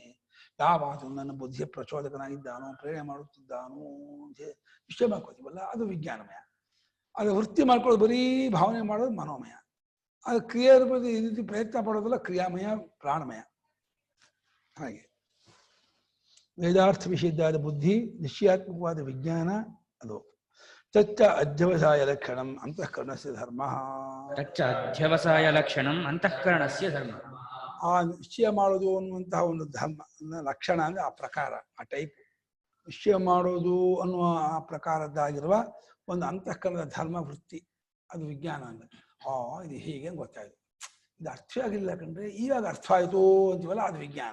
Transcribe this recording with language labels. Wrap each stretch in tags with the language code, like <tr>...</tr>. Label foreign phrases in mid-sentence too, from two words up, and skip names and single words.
<kn>ಯಾವಾತು ನನ್ನ ಬುದ್ಧಿಯ ಪ್ರಚೋದಕನಾಗಿದ್ದಾನೋ, ಪ್ರೇರಣೆ ಮಾಡುತ್ತಿದ್ದಾನೋ ಅಂತ ನಿಶ್ಚಯ ಮಾಡ್ಕೋತೀವಲ್ಲ, ಅದು ವಿಜ್ಞಾನಮಯ. ಅದು ವೃತ್ತಿ ಮಾಡ್ಕೊಳ್ಳೋದು, ಬರೀ ಭಾವನೆ ಮಾಡೋದು ಮನೋಮಯ. ಅದು ಕ್ರಿಯೆ ಈ ರೀತಿ ಪ್ರಯತ್ನ ಪಡೋದಲ್ಲ ಕ್ರಿಯಾಮಯ, ಪ್ರಾಣಮಯ. ಹಾಗೆ ವೇದಾರ್ಥ ವಿಷಯದ್ದಾದ ಬುದ್ಧಿ, ನಿಶ್ಚಯಾತ್ಮಕವಾದ ವಿಜ್ಞಾನ ಅದು.</kn> <sa>ತಚ್ಚ ಅಧ್ಯವಸಾಯ ಲಕ್ಷಣಂ ಅಂತಃಕರಣಸ್ಯ ಧರ್ಮ. ತಚ್ಚ ಅಧ್ಯವಸಾಯ ಲಕ್ಷಣಂ ಅಂತಃಕರಣಸ್ಯ ಧರ್ಮ.</sa> <kn>ಆ ನಿಶ್ಚಯ ಮಾಡೋದು ಅನ್ನುವಂತಹ ಒಂದು ಧರ್ಮ ಲಕ್ಷಣ ಅಂದ್ರೆ ಆ ಪ್ರಕಾರ, ಆ ಟೈಪ್. ನಿಶ್ಚಯ ಮಾಡೋದು ಅನ್ನುವ ಆ ಪ್ರಕಾರದ್ದಾಗಿರುವ ಒಂದು ಅಂತಃಕರಣದ ಧರ್ಮ ವೃತ್ತಿ, ಅದು ವಿಜ್ಞಾನ ಅಂದ್ರೆ. ಇದು ಹೀಗೆ ಗೊತ್ತಾಯ್ತು. ಇದು ಅರ್ಥ ಆಗಿಲ್ಲ ಕಂಡ್ರೆ ಇವಾಗ ಅರ್ಥ ಆಯ್ತು ಅಂತೀವಲ್ಲ, ಅದು ವಿಜ್ಞಾನ.</kn>